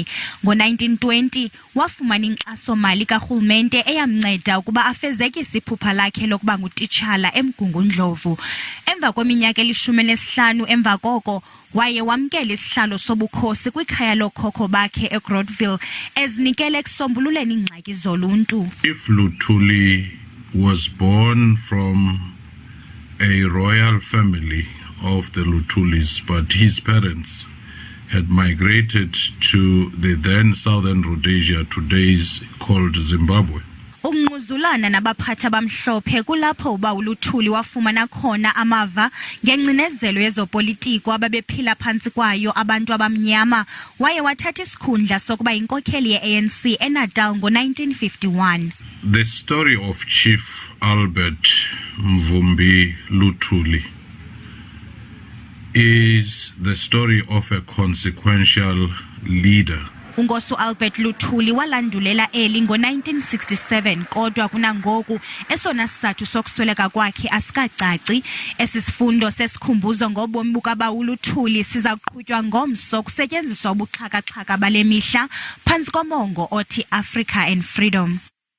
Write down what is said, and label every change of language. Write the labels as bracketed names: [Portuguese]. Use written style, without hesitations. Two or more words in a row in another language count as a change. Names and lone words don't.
[Xhosa] Ngo-1920 wafumana inkxaso-mali karhulumente eyamnceda ukuba afezekise iphupha lakhe lokuba ngutitshala eMgungundlovu. Emva kweminyaka 15 emva koko waye wamkela isihlalo sobukhosi kwikhaya lokhokho bakhe eGrotville ezinikele ekusombululeni ingxaki zoluntu. [English] If Luthuli was born from a royal family of the Luthulis, but his parents had migrated to the then southern Rhodesia, today's called Zimbabwe. [Xhosa] Ukungquzulana nabaphathi abamhlophe kulapho ubaw'uLuthuli wafumana khona amava ngengcinezelo yezopolitiko ababephila phantsi kwayo abantu abamnyama. Waye wathatha isikhundla sokuba inkokheli ye-ANC eNatal ngo-1951. [English] The story of Chief Albert Mvumbi Luthuli is the story of a consequential leader. [Xhosa] uNkos'uAlbert Luthuli walandulela eli ngo-1967 kodwa kunangoku esona sizathu sokusweleka kwakhe asikacaci. Isifundo sesikhumbuzo ngobomi bukabaw'uLuthuli siza kuqhutywa ngomso kusetyenziswa ubuxhaka-xhaka bale mihla phantsi komongo othi Africa and Freedom.